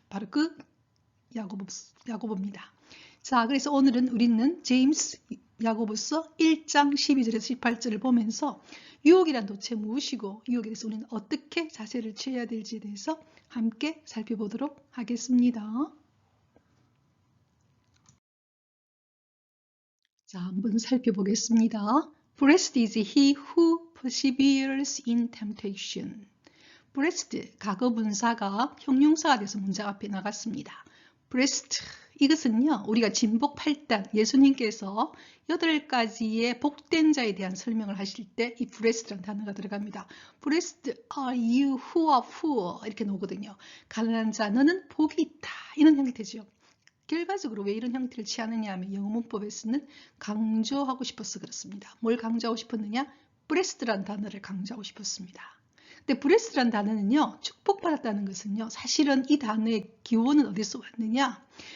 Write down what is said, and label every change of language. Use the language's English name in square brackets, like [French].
[Korean] 바로 그 야고보입니다. 자, 그래서 오늘은 우리는 제임스 야고보서 1장 12절에서 18절을 보면서 유혹이란 도대체 무엇이고 유혹에 대해서 우리는 어떻게 자세를 취해야 될지에 대해서 함께 살펴보도록 하겠습니다. 자, 한번 살펴보겠습니다. [English] Blessed is he who perseveres in temptation. [Korean] Blessed, 과거 분사가 형용사가 돼서 문장 앞에 나갔습니다. Blessed, 이것은요, 우리가 진복 8단, 예수님께서 8가지의 복된 자에 대한 설명을 하실 때 이 blessed라는 단어가 들어갑니다. [English] Blessed are you who are poor, [Korean] 이렇게 나오거든요. 가난한 자, 너는 복이 있다. 이런 형태죠. 결과적으로 왜 이런 형태를 취하느냐 하면 영어 문법에서는 강조하고 싶어서 그렇습니다. 뭘 강조하고 싶었느냐? blessed라는 단어를 강조하고 싶었습니다. 근데 blessed라는 단어는요, 축복받았다는 것은요, 사실은 이 단어의 기원은 어디서 왔느냐?